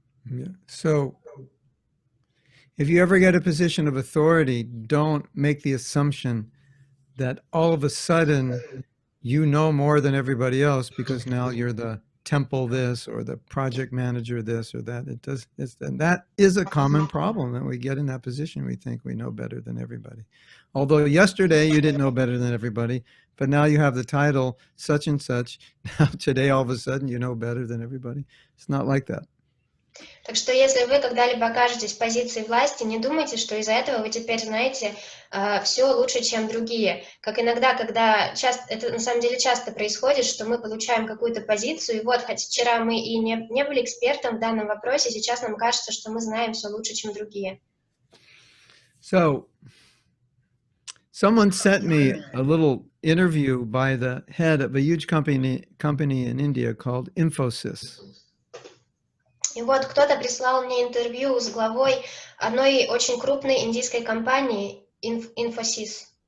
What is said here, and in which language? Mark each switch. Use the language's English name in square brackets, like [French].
[English] Yeah. So, if you ever get a position of authority, don't make the assumption that all of a sudden you know more than everybody else because now you're the temple this or the project manager this or that. And that is a common problem that we get in that position. We think we know better than everybody. Although yesterday you didn't know better than everybody, but now you have the title such and such. Now today all of a sudden you know better than everybody. It's not like that. [Russian] Так что если вы когда-либо окажетесь в позиции власти, не думайте, что из-за этого вы теперь знаете все лучше, чем другие. Как иногда, это на самом деле часто происходит, что мы получаем какую-то позицию, и вот, хоть вчера мы и не были экспертом в данном вопросе, сейчас нам кажется, что мы знаем все лучше, чем другие. [English] So, someone sent me a little interview by the head of a huge company in India called Infosys. [Russian] И вот кто-то прислал мне интервью с главой одной очень крупной индийской компании Infosys.